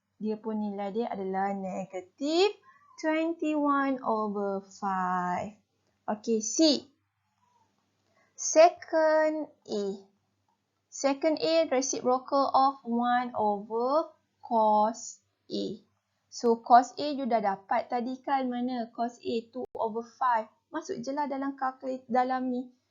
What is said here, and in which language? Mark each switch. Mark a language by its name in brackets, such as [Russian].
[Malay] Dia pun nilai dia adalah negative 21 over 5. [English] Okay, C. Second A. Second A reciprocal of 1 over cos A. [Malay] So, cos A you dah dapat tadi kan? Mana? Cos A 2 over 5. Masuk je lah dalam calculate dalam ni.